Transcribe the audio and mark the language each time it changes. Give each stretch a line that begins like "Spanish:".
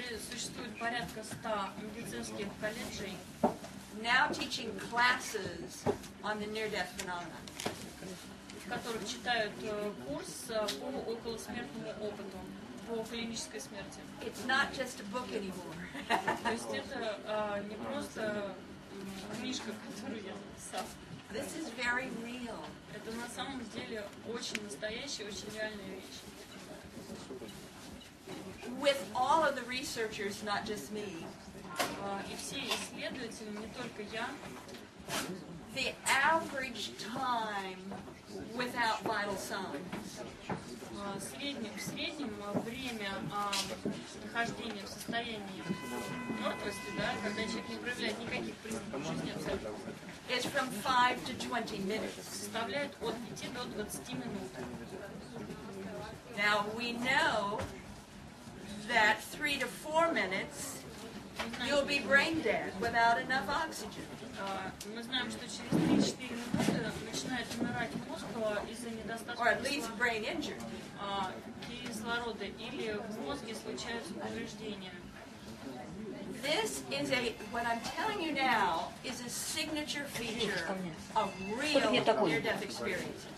Russian: существует порядка 100 медицинских колледжей,
English: now teaching classes on the near-death phenomena.
Russian: в которых читают курс по околосмертному опыту, по клинической смерти.
English: It's not just a book anymore.
Russian: То есть это не просто книжка, которую я написала.
English: This is very real.
Russian: Это на самом деле очень настоящая, очень реальная вещь.
English: with all of the researchers, not just me,
Russian: и все исследователи, не только я,
English: the average time without vital signs
Russian: в среднем время нахождения в состоянии мертвости, да, когда человек не проявляет никаких признаков жизни абсолютно,
English: is from 5 to 20 minutes.
Russian: составляет от 5 до 20 минут.
English: Now we know that 3 to 4 minutes you'll be brain dead without enough oxygen.
Russian: Мы знаем, что через 3-4 минуты начинает умирать мозг из-за
English: Or at
Russian: недостатка
English: least brain injured.
Russian: кислорода или в мозге случаются повреждения.
English: This is what I'm telling you now is a signature feature of real near-death experiences.